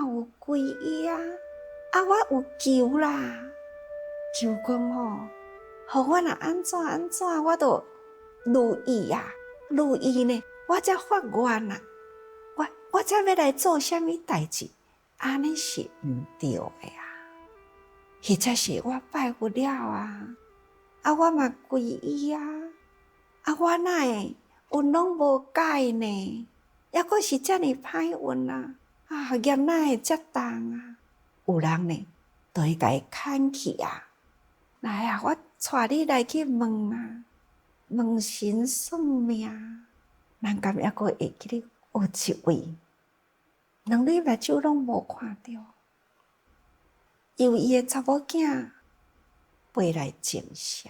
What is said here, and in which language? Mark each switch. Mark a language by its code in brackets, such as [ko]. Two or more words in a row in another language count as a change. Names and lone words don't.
[nan] 有皈依啊，我有求啦，求讲吼，互我若安怎安怎，我都如意啊，如意呢，我才发愿啊，我才要来做什么代志，安尼是毋对的啊。或者是我拜佛了啊，我嘛皈依啊。我哪会运拢无改呢？抑阁是遮尔歹运啊！业哪会遮重啊？有人呢，就会甲伊牵去啊！来啊，我带你来去问啊，问神算命。咱敢抑阁会记哩有一位，两蕊目睭拢无看到，由伊的查某囝陪来证实。